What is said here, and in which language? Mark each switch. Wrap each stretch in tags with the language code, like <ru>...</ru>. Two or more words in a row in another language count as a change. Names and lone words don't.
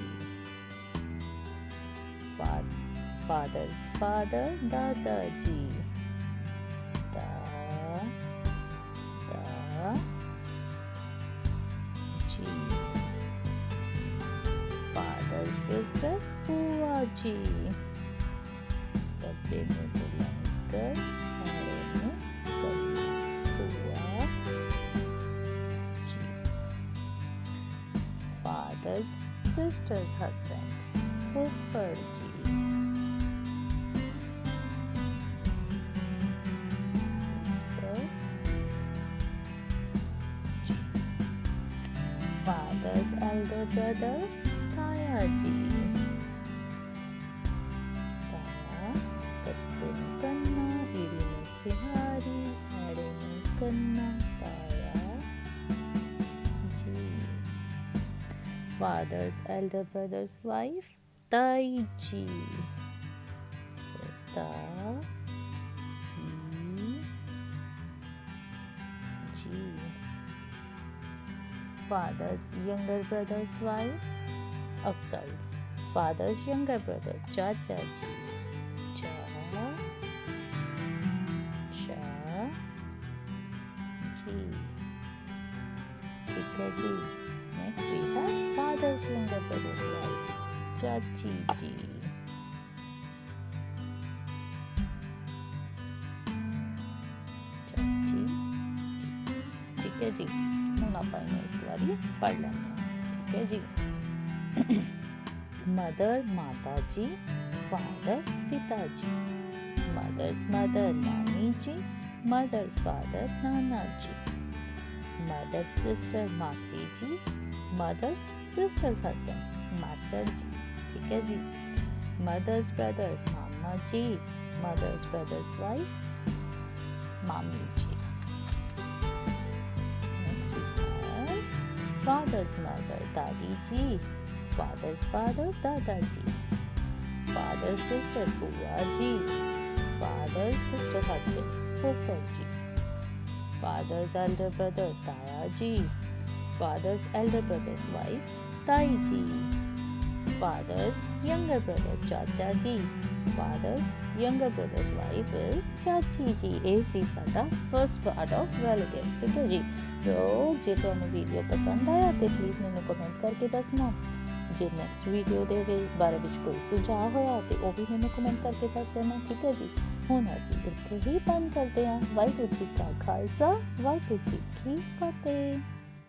<en>Father's father Dada ji, da ji। Father's sister Pua ji।</en> <hi>Dabbe में बुलाकर हारे में करना Pua ji।</hi> <en>Father's sister's husband Fuffar ji। Fuffar ji। Father's elder brother ताया जी।</en> <hi>ताया तत्ते में कन्ना, ईड़ी में सिहारी, आड़े में कन्ना ताया जी।</hi> <en>Father's elder brother's wife ताई जी। So ताई जी। Father's younger brother's wife, father's younger brother Chacha ji। Cha ji।</en> <hi>ठीक है जी।</hi> <en>Next we have father's younger brother's wife Chachi ji।</en> <hi>चाची जी। ठीक है जी।</hi> <pa>ਹੁਣ ਆਪਾਂ ਇਹਨੂੰ ਇੱਕ ਵਾਰੀ ਪੜ੍ਹ ਲੈਂਦੇ ਹਾਂ। ਠੀਕ ਹੈ ਜੀ।</pa> <hi>मदर माता जी, फादर पिता जी।</hi> <en>mother's mother</en> <hi>नानी जी,</hi> <en>mother's father</en> <hi>नाना जी।</hi> <en>mother's sister</en> <hi>मासी जी,</hi> <en>mother's sister's husband</en> <hi>मासड़ जी। ठीक है जी।</hi> <en>mother's brother</en> <hi>मामा जी,</hi> <en>mother's brother's wife</en> <hi>मामी जी।</hi> <en>father's mother दादी जी, father's father दादा जी, father's sister बुआ जी, father's sister husband फूफा जी, father's elder brother ताया जी, father's elder brother's wife ताई जी, father's younger brother चाचा जी, father's younger brother's wife is ਚਾਚੀ ਜੀ।</en> <pa>ਇਹ ਸੀ ਸਾਡਾ</pa> <en>first part of relatives,</en> <pa>ਠੀਕ ਹੈ ਜੀ। ਸੋ ਜੇ ਤੁਹਾਨੂੰ ਵੀਡੀਓ ਪਸੰਦ ਆਇਆ ਤੇ ਪਲੀਜ਼ ਮੈਨੂੰ ਕਮੈਂਟ ਕਰਕੇ ਦੱਸਣਾ। ਜੇ ਨੈਕਸਟ ਵੀਡੀਓ ਦੇ ਬਾਰੇ ਵਿੱਚ ਕੋਈ ਸੁਝਾਅ ਹੋਇਆ ਤੇ ਉਹ ਵੀ ਮੈਨੂੰ ਕਮੈਂਟ ਕਰਕੇ ਦੱਸ ਦੇਣਾ, ਠੀਕ ਹੈ ਜੀ। ਹੁਣ ਅਸੀਂ ਇੱਥੇ ਹੀ ਬੰਦ ਕਰਦੇ ਹਾਂ। ਵਾਹਿਗੁਰੂ ਜੀ ਕਾ ਖਾਲਸਾ, ਵਾਹਿਗੁਰੂ ਜੀ ਕੀ ਫਤਿਹ।</pa>